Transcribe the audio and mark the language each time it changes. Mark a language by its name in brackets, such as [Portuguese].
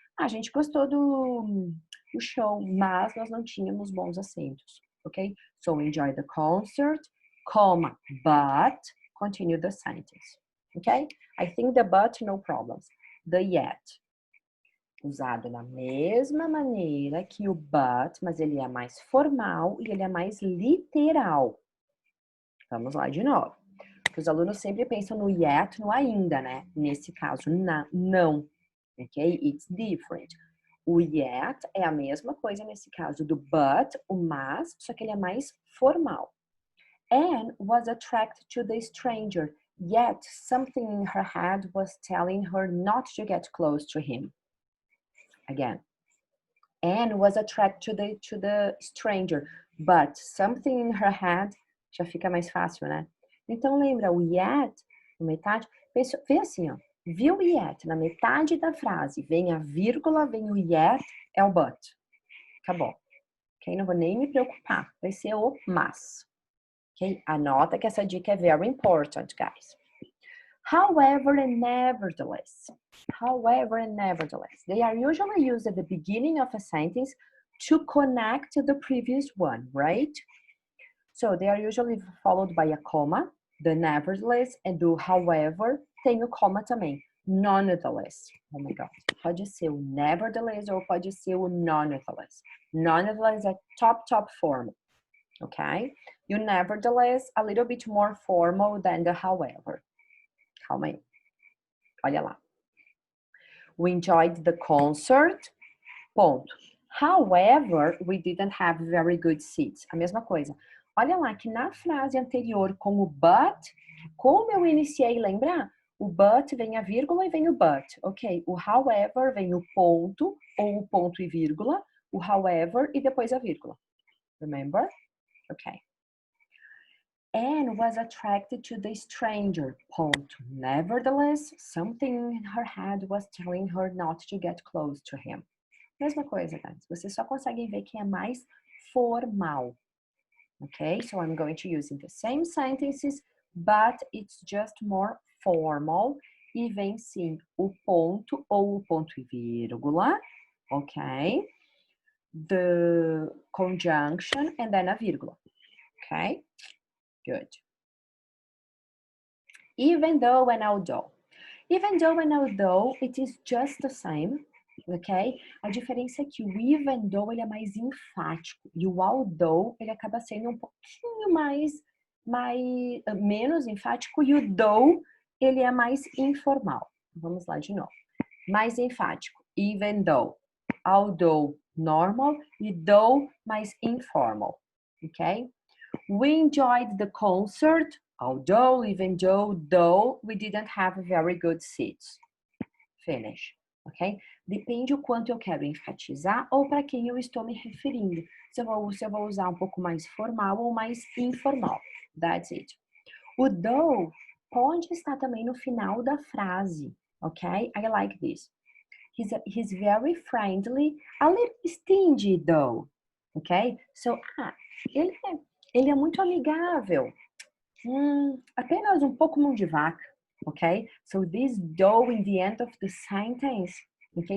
[Portuguese] A gente gostou do show, mas nós não tínhamos bons assentos. Okay? [English] So enjoy the concert, comma, but continue the sentence. Okay? I think the but, no problems. The yet. [Portuguese] Usado da mesma maneira que o but, mas ele é mais formal e ele é mais literal. Vamos lá de novo. Porque os alunos sempre pensam no yet, no ainda, né? Nesse caso, não. Ok? [English] It's different. [Portuguese] O yet é a mesma coisa nesse caso do but, o mas, só que ele é mais formal. [English] Anne was attracted to the stranger, yet something in her head was telling her not to get close to him. Again, Anne was attracted to the stranger, but something in her head, [Portuguese] já fica mais fácil, né? Então lembra o yet, na metade, vê assim, ó, viu o yet na metade da frase, vem a vírgula, vem o yet, é o but. Acabou. Ok? Não vou nem me preocupar, vai ser o mas. Ok? Anota que essa dica é very important, guys. [English] However and nevertheless. However and nevertheless. They are usually used at the beginning of a sentence to connect to the previous one, right? So they are usually followed by a comma, the nevertheless, and do however, [Portuguese] tem o comma também. [English] Nonetheless. Oh my God. [Portuguese] Pode ser o nevertheless ou pode ser o nonetheless. Nonetheless é top form. Okay? [English] You nevertheless, a little bit more formal than the however. [Portuguese] Calma aí. Olha lá. [English] We enjoyed the concert. Ponto. However, we didn't have very good seats. [Portuguese] A mesma coisa. Olha lá que na frase anterior com o but, como eu iniciei, lembra? O but vem a vírgula e vem o but. Ok, o however vem o ponto, ou o ponto e vírgula, o however e depois a vírgula. [English] Remember? Ok. Anne was attracted to the stranger, ponto. Nevertheless, something in her head was telling her not to get close to him. [Portuguese] Mesma coisa, guys. Vocês só conseguem ver que é mais formal. [English] Okay, so I'm going to use in the same sentences, but it's just more formal. [Portuguese] E vem sim o ponto ou o ponto e vírgula, ok? [English] The conjunction and then [Portuguese] a vírgula, [English] okay? Good. Even though and although. Even though and although, it is just the same, ok? [Portuguese] A diferença é que o even though ele é mais enfático e o although ele acaba sendo um pouquinho menos enfático e o though ele é mais informal. Vamos lá de novo. Mais enfático, even though. Although, normal e though mais informal, ok? [English] We enjoyed the concert, although, even though we didn't have very good seats. Finish, ok? [Portuguese] Depende o quanto eu quero enfatizar ou para quem eu estou me referindo. Se eu vou usar um pouco mais formal ou mais informal. [English] That's it. [Portuguese] O though pode estar também no final da frase, ok? [English] I like this. He's very friendly, a little stingy though, ok? [Portuguese] So, ele é muito amigável. Apenas um pouco mão de vaca, ok? [English] So this though in the end of the sentence, ok?